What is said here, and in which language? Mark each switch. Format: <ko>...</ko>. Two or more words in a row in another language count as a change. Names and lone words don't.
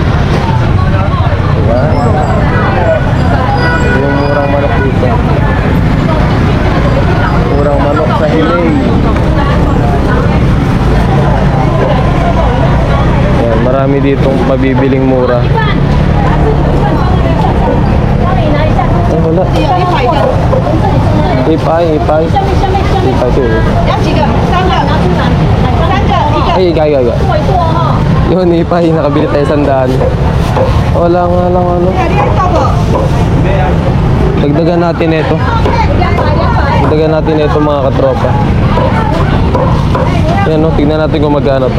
<tl>Diba? Yung murang manok dito. Murang manok sa Hilay. Yan, marami ditong mabibiling mura. Ay, wala.</tl> <zh>有100个，</zh> <tl>Ipay. Ipay to.</tl> <zh>要几个？3个，3个，一个。</zh> <tl>Ay, gaya. Yun, ipay. Nakabili tayo 100. Wala nga lang ano. Dagdagan natin ito. Dagdagan natin ito mga katropa. Yan no, tignan natin kung magkano to.</tl>